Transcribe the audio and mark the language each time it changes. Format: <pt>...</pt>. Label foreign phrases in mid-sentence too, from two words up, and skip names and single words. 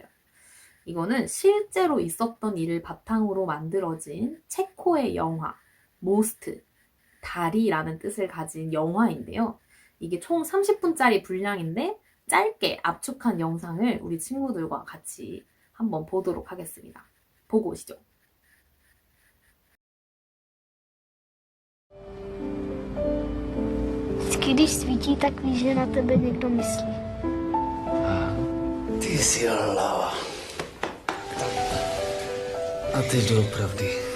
<ko>이거는 실제로 있었던 일을 바탕으로 만들어진 체코의 영화 모스트, 다리라는 뜻을 가진 영화인데요. 이게 총 30분짜리 분량인데 짧게 압축한 영상을 우리 친구들과 같이 한번 보도록 하겠습니다. 보고 오시죠.</ko> <cs>Když svítí, tak víš, že na tebe někdo myslí. Ty jsi lava. A teď doopravdy.</cs>